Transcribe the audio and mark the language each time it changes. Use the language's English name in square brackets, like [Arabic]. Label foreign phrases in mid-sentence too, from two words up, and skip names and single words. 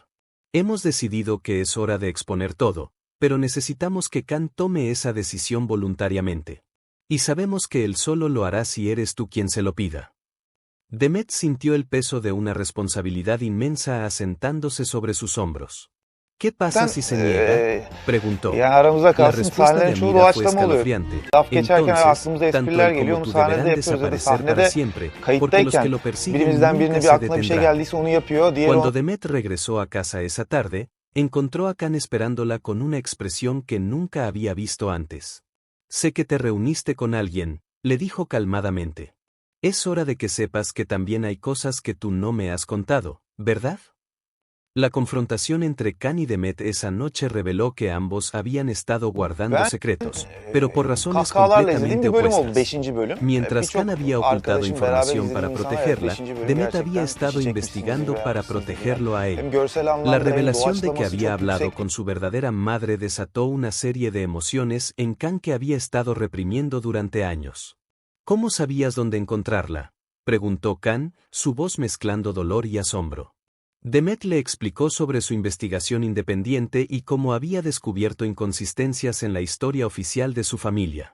[Spanish] Hemos decidido que es hora de exponer todo, pero necesitamos que Khan tome esa decisión voluntariamente. Y sabemos que él solo lo hará si eres tú quien se lo pida. Demet sintió el peso de una responsabilidad inmensa asentándose sobre sus hombros. ¿Qué pasa si se niega?, preguntó. [Turkish] Yani aramızda [Spanish] La [Turkish] kalsın, [Spanish] respuesta de [Turkish] sahnelerin çoğu [Spanish] Amira fue [Turkish] doğaçlama oluyor. [Spanish] escalofriante. [Turkish] Laf geçerken [Spanish] Entonces, [Turkish] aklımıza [Spanish] tanto [Turkish] espriler [Spanish] él [Turkish] geliyor, [Spanish] como [Turkish] onu [Spanish] tú [Turkish] sahnede [Spanish] deberán [Turkish] yapıyoruz ya da [Spanish] desaparecer para [Turkish] sahnede [Spanish] siempre, porque los que [Turkish] kayıttayken [Spanish] lo persiguen [Turkish] birimizden [Spanish] nunca [Turkish] birine bir [Spanish] se [Turkish] aklına bir şey [Spanish] detendrán. [Turkish] geldiyse onu yapıyor, diğeri [Spanish] Cuando [Turkish] onu... [Spanish] Demet regresó a casa esa tarde, encontró a Khan esperándola con una expresión que nunca había visto antes. «Sé que te reuniste con alguien», le dijo calmadamente. «Es hora de que sepas que también hay cosas que tú no me has contado, ¿verdad?». La confrontación entre Khan y Demet esa noche reveló que ambos habían estado guardando [Turkish] Ben [Spanish] secretos, pero por razones [Turkish] kahkahalarla izlediğim [Spanish] completamente [Turkish] bir bölüm oldu, [Spanish] opuestas. [Turkish] 5. bölüm. [Spanish] Mientras Khan [Turkish] Birçok [Spanish] había ocultado [Turkish] arkadaşım beraber [Spanish] información para [Turkish] izlediğim insana evet [Spanish] protegerla, [Turkish] 5. bölüm [Spanish] Demet había [Turkish] gerçekten [Spanish] estado [Turkish] fişi çekmişsiniz gibi [Spanish] investigando para [Turkish] yapmışsınız gibi. [Spanish] protegerlo a [Turkish] Hem [Spanish] él. [Turkish] görsel [Spanish] La [Turkish] anlamda hem [Spanish] revelación de que [Turkish] doğaçlaması [Spanish] había [Turkish] çok [Spanish] hablado [Turkish] yüksek. [Spanish] con su verdadera madre desató una serie de emociones en Khan que había estado reprimiendo durante años. «¿Cómo sabías dónde encontrarla?», preguntó Khan, su voz mezclando dolor y asombro. Demet le explicó sobre su investigación independiente y cómo había descubierto inconsistencias en la historia oficial de su familia.